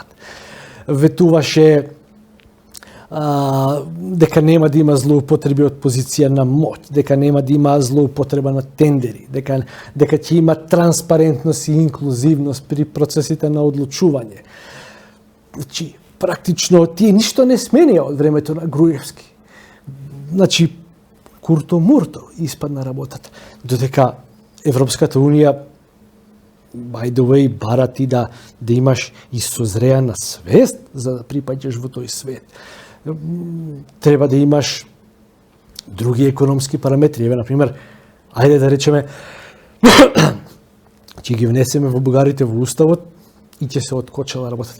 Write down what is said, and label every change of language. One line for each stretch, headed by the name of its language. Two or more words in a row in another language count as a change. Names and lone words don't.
Macedonian: Ветуваше дека нема да има злоупотреби од позиција на моќ, дека нема да има злоупотреба на тендери, дека ќе има транспарентност и инклузивност при процесите на одлучување. Значи, практично тие ништо не сменија од времето на Груевски. Значи, курто-мурто испадна работата. Додека Европската Унија,
English: by the way,
Macedonian: бара ти да имаш и созреана свест за да припаѓаш во тој свет. Треба да имаш други економски параметри. Еве, например, ајде да речеме, ќе ги внесеме во бугарите во Уставот и ќе се откочела работата.